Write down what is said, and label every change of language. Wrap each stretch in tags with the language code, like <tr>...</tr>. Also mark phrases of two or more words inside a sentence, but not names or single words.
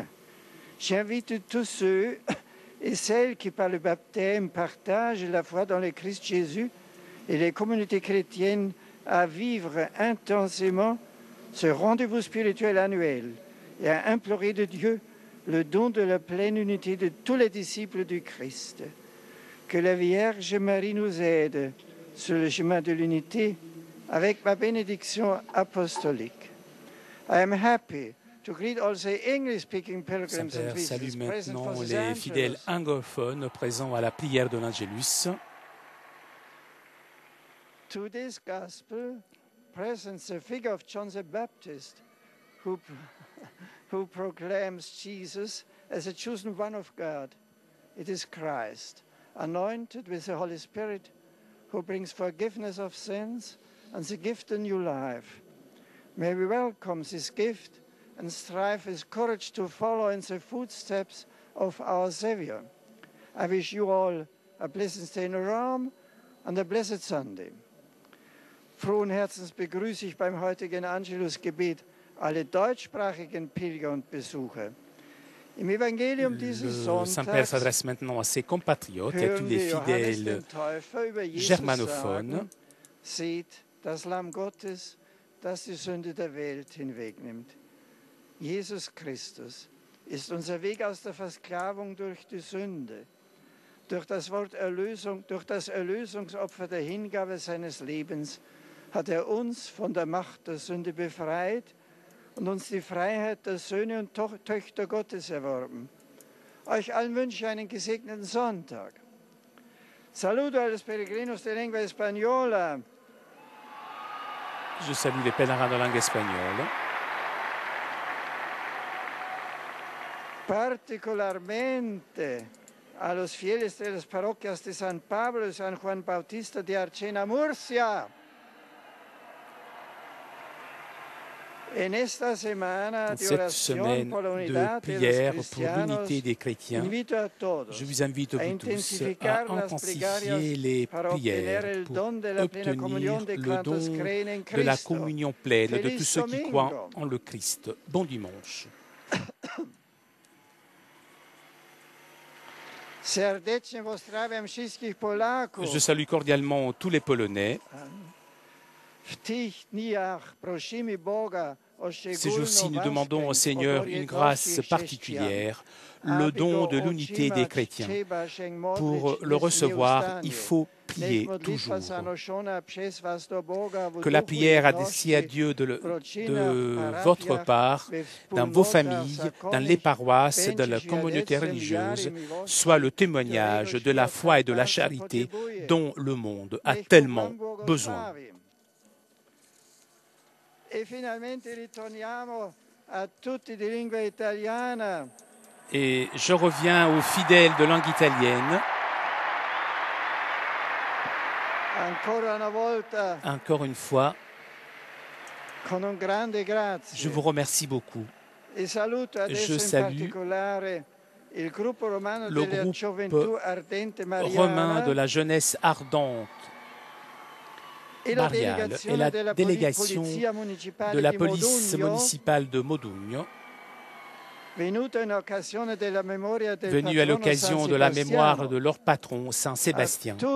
<fr>J'invite tous ceux et celles qui par le baptême partagent la foi dans le Christ Jésus et les communautés chrétiennes à vivre intensément ce rendez-vous spirituel annuel et à implorer de Dieu le don de la pleine unité de tous les disciples du Christ. Que la Vierge Marie nous aide sur le chemin de l'unité avec ma bénédiction apostolique.</fr> <en>I am happy to greet also English-speaking pilgrims and</en> <fr>Saint-Père salue</fr> <en>visitors present for</en> <fr>maintenant</fr> <en>this</en> <fr>les fidèles</fr> <en>Angelus.</en> <fr>anglophones présents à la prière de l'Angelus.</fr> <en>To this gospel presents the figure of John the Baptist, who proclaims Jesus as a chosen one of God. It is Christ, anointed with the Holy Spirit, who brings forgiveness of sins and the gift of new life. May we welcome this gift and strive with courage to follow in the footsteps of our Savior. I wish you all a pleasant stay in Rome and a blessed Sunday.</en> <de>Frohen Herzens begrüße ich beim heutigen Angelusgebet alle deutschsprachigen Pilger und Besucher. Im Evangelium dieses</de> <fr>Le Saint-Père</fr> <de>Sonntags</de> <fr>s'adresse maintenant à ses compatriotes et à tous</fr> <de>hören</de> <fr>les</fr> <de>wir Johannes</de> <fr>fidèles</fr> <de>den Täufer über Jesus</de> <fr>germanophones.</fr> <de>sagen: Seht, das Lamm Gottes, das die Sünde der Welt hinwegnimmt. Jesus Christus ist unser Weg aus der Versklavung durch die Sünde. Durch das Wort Erlösung, durch das Erlösungsopfer der Hingabe seines Lebens hat er uns von der Macht der Sünde befreit und uns die Freiheit der Söhne und Töchter Gottes erworben. Euch allen wünsche ich einen gesegneten Sonntag.</de> <es>Saludo a los peregrinos de lengua española.</es> <fr>Je salue les pèlerins de langue espagnole.</fr> <es>Particularmente a los fieles de las parroquias de San Pablo y San Juan Bautista de Archena, Murcia. En esta semana de</es> <fr>Cette</fr> <es>oración</es> <fr>semaine</fr> <es>por la</es> <fr>de</fr> <es>unidad de</es> <fr>prière</fr> <es>los</es> <fr>pour l'unité</fr> <es>cristianos,</es> <fr>des chrétiens,</fr> <es>invito a todos</es> <fr>je vous invite</fr> <es>a</es> <fr>vous tous à</fr> <es>intensificar las</es> <fr>intensifier les</fr> <es>para obtener</es> <fr>prières</fr> <es>el</es> <fr>pour</fr> <es>don de la plena</es> <fr>obtenir</fr> <es>comunión de</es> <fr>le</fr> <es>cuantos</es> <fr>don</fr> <es>creen en</es> <fr>de la</fr> <es>Cristo.</es> <fr>communion pleine de</fr> <es>Feliz</es> <fr>tous ceux qui</fr> <es>domingo.</es> <fr>croient en le Christ. Bon dimanche.</fr> <pl>Serdecznie pozdrawiam wszystkich Polaków.</pl> <fr>Je salue cordialement tous les Polonais.</fr> <pl>W tych dniach prosimy Boga o</pl> <fr>Ces jours-ci, nous</fr> <pl>szczególną</pl> <fr>demandons au</fr> <pl>łaskę</pl> <fr>Seigneur une grâce particulière, le don de l'unité des chrétiens. Pour le recevoir, il faut prier toujours. Que la prière adressée à Dieu de votre part, dans vos familles, dans les paroisses, dans la communauté religieuse, soit le témoignage de la foi et de la charité dont le monde a tellement besoin.</fr> <it>E finalmente ritorniamo a tutti di lingua italiana.</it> <fr>Et je reviens aux fidèles de langue italienne.</fr> <it>Ancora una volta,</it> <fr>Encore une fois,</fr> <it>con un grande grazie.</it> <fr>je vous remercie beaucoup.</fr> <it>E saluto adesso in particolare il gruppo romano</it> <fr>le</fr> <it>della Gioventù Ardente</it> <fr>romain</fr> <it>Mariana</it> <fr>de la jeunesse ardente mariale et la délégation de la police municipale de Modugno, venue à l'occasion de la mémoire de leur patron, Saint Sébastien.</fr>